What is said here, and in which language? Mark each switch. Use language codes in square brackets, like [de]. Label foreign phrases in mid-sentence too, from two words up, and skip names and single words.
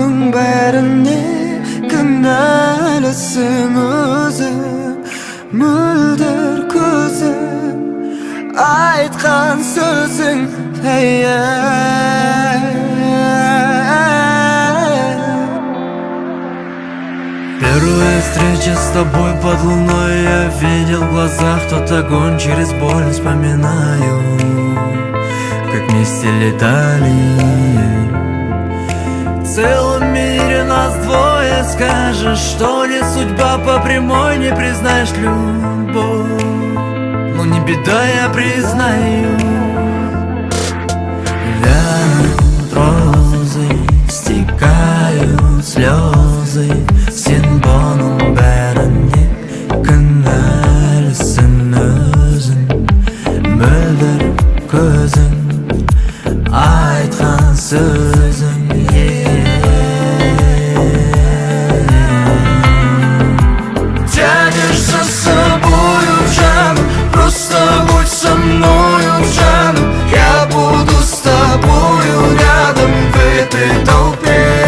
[kk] бәріне кінәлісің өзің, мөлдір көзің, айтқан сөзің, [ru] Первая встреча с тобой под луной, я видел в глазах тот огонь, через боль вспоминаю, как вместе летали. В целом мире нас двое, скажешь, что не судьба по прямой, не признаешь любовь. Ну не беда, я признаю. Вянут розы, стекают слезы, [kk] сен бұның бәріне кінәлісің өзің, мөлдір көзің, айтқан сөзің. [ru] Тянешь за собою, жаным, просто будь со мною, жаным. Я буду с тобою рядом в этой толпе.